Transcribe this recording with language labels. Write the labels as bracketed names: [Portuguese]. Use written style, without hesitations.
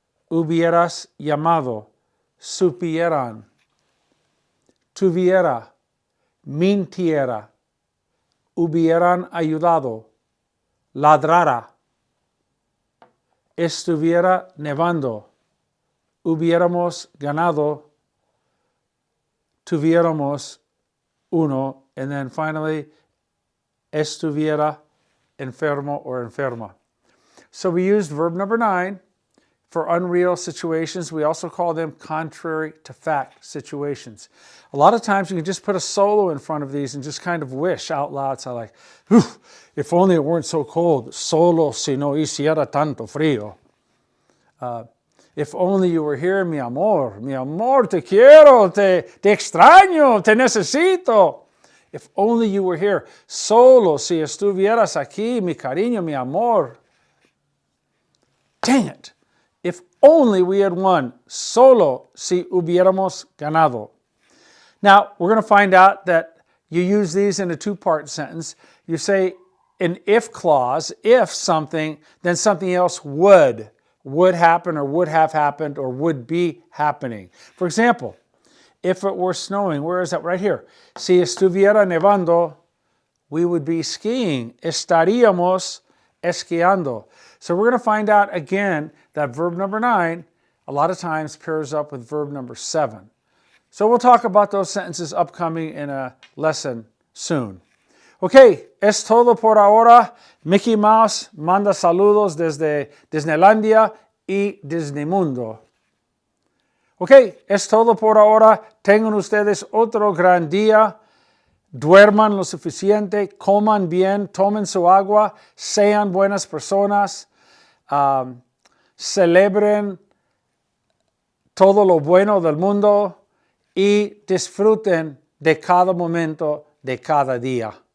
[Spanish] hubieras llamado, supieran, tuviera, mintiera, hubieran ayudado, ladrara, estuviera nevando, hubiéramos ganado, tuviéramos uno, and then finally, estuviera enfermo or enferma. [English] So we used verb number 9 for unreal situations. We also call them contrary to fact situations. A lot of times you can just put a solo in front of these and just kind of wish out loud. So like, if only it weren't so cold. [Spanish] Solo si no hiciera tanto frío. [English] If only you were here, [Spanish] mi amor, te quiero, te extraño, te necesito. [English] If only you were here. [Spanish] Solo si estuvieras aquí, mi cariño, mi amor. [English] Dang it. If only we had won. [Spanish] Solo si hubiéramos ganado. [English] Now, we're going to find out that you use these in a two-part sentence. You say an if clause, if something, then something else would happen or would have happened or would be happening. For example, if it were snowing, where is that? Right here. [Spanish] Si estuviera nevando, [English] we would be skiing. [Spanish] Estaríamos esquiando. [English] So we're going to find out again that verb number 9 a lot of times pairs up with verb number 7. So we'll talk about those sentences upcoming in a lesson soon. [Spanish] Ok, es todo por ahora. Mickey Mouse manda saludos desde Disneylandia y Disneymundo. Ok, es todo por ahora. Tengan ustedes otro gran día. Duerman lo suficiente, coman bien, tomen su agua, sean buenas personas, celebren todo lo bueno del mundo y disfruten de cada momento de cada día.